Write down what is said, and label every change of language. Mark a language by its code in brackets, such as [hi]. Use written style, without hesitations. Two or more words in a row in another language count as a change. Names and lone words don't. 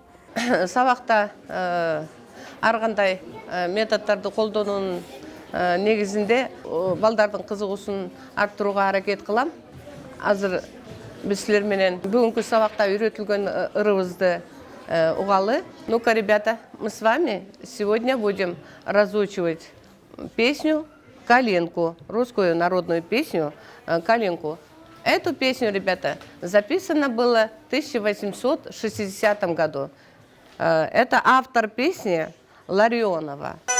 [ky] Сабакта ар кандай методдорду колдонуунун негизинде балдардын кызыгуусун арттырууга аракет кылам. Азыр биз силер менен бүгүнкү сабакта үйрөтүлгөн ырыбызды угалы. [ru] Ну-ка, ребята, мы с вами сегодня будем разучивать песню «Калинку», русскую народную песню «Калинку». Эту песню, ребята, записано было в 1860 году. Это автор песни Ларионова.